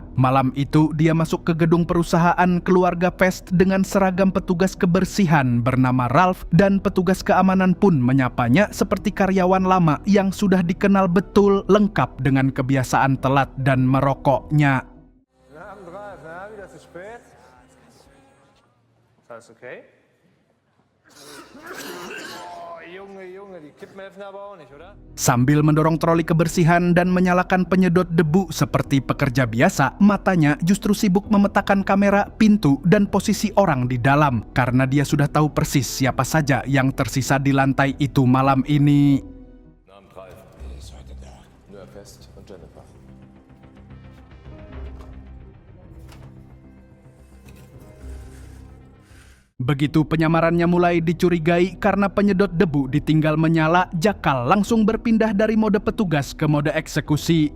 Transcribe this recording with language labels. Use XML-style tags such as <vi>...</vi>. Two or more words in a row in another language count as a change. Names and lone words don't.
<id>Malam itu dia masuk ke gedung perusahaan keluarga Pest dengan seragam petugas kebersihan bernama Ralph, dan petugas keamanan pun menyapanya seperti karyawan lama yang sudah dikenal betul, lengkap dengan kebiasaan telat dan merokoknya.</id> <de>Alles okay? Oh, Junge, die Kippen helfen aber auch nicht, oder?</de> <id>Sambil mendorong troli kebersihan dan menyalakan penyedot debu seperti pekerja biasa, matanya justru sibuk memetakan kamera, pintu, dan posisi orang di dalam, karena dia sudah tahu persis siapa saja yang tersisa di lantai itu malam ini.</id> <de>Namen Ralf. Ist heute da. Nur Fest und Jennifer.</de> <id>Begitu penyamarannya mulai dicurigai karena penyedot debu ditinggal menyala, jakal langsung berpindah dari mode petugas ke mode eksekusi.</id>